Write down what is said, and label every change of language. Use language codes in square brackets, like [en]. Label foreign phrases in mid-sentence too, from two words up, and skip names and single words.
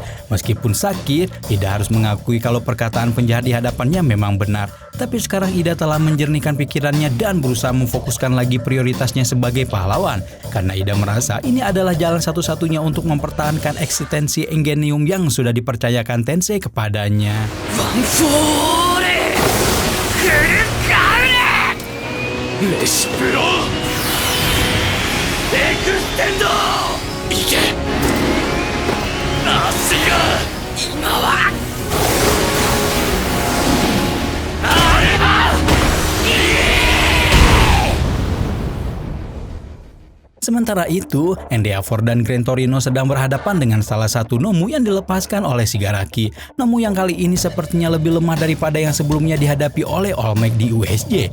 [id] Meskipun sakit, Ida harus mengakui kalau perkataan penjahat di hadapannya memang benar. Tapi sekarang Ida telah menjernihkan pikirannya dan berusaha memfokuskan lagi prioritasnya sebagai pahlawan. Karena Ida merasa ini adalah jalan satu-satunya untuk mempertahankan eksistensi Ingenium yang sudah dipercayakan Tensei kepadanya. [ja] レシプロエクステンド。いけ足が今はあれば。 [id] Sementara itu, Endeavor dan Gran Torino sedang berhadapan dengan salah satu Nomu yang dilepaskan oleh Shigaraki. Nomu yang kali ini sepertinya lebih lemah daripada yang sebelumnya dihadapi oleh All Might di USJ.